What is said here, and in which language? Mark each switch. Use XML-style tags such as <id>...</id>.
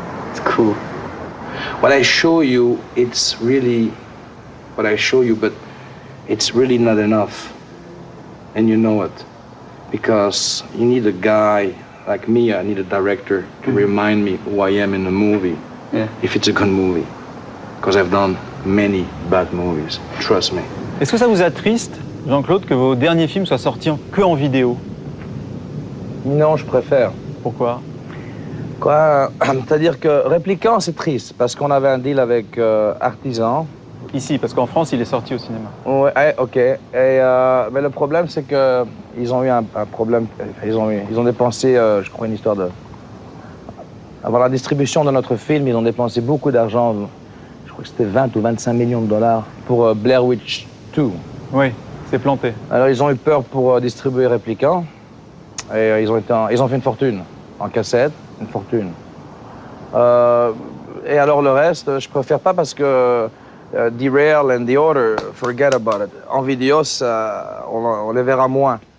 <en>It's cool. What I show you, it's really what I show you, but it's really not enough. And you know it. Because you need a guy like me, I need a director to remind me who I am in the movie, if it's a good movie. Because I've done many bad movies, trust me.</en> <fr>Est-ce que ça vous attriste, Jean-Claude, que vos derniers films soient sortis que en vidéo? Non, je préfère. Pourquoi? Quoi? C'est-à-dire que Répliquant, c'est triste, parce qu'on avait un deal avec Artisan. Ici, parce qu'en France, il est sorti au cinéma. Ouais, ok. Mais le problème, c'est qu'ils ont eu un problème. Ils ont dépensé, je crois, une histoire de... Avant la distribution de notre film, ils ont dépensé beaucoup d'argent. Je crois que c'était 20 ou 25 millions de dollars pour Blair Witch 2. Oui, c'est planté. Alors, ils ont eu peur pour distribuer Répliquant. Et ils ont fait une fortune en cassette, une fortune. Et alors, le reste, je préfère pas parce que...</fr> <en>Derail and The Order, forget about it.</en> <fr>En vidéo, ça, on les verra moins.</fr>